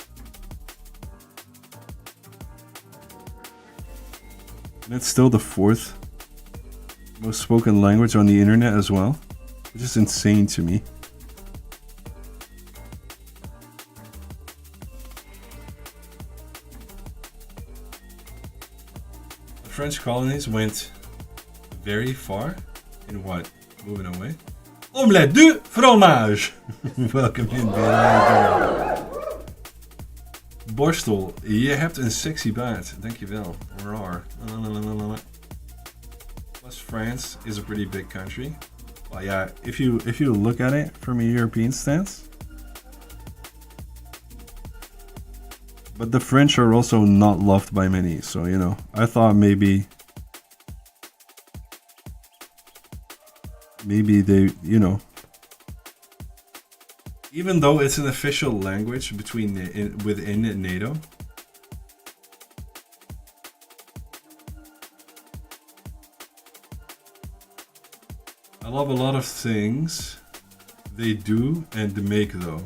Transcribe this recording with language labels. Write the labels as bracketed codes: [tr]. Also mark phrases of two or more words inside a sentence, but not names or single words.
[en] And it's still the fourth most spoken language on the internet as well, which is insane to me. French colonies went very far in what? Moving away? [fr] Omelette du fromage! [en] Welcome in, Billy. [nl] Borstel, je hebt een sexy baard. Dankjewel. [en] Rar. Plus France is a pretty big country. Well, yeah, if you look at it from a European stance. But the French are also not loved by many, so you know, I thought maybe they, you know, even though it's an official language within NATO, I love a lot of things they do and make though.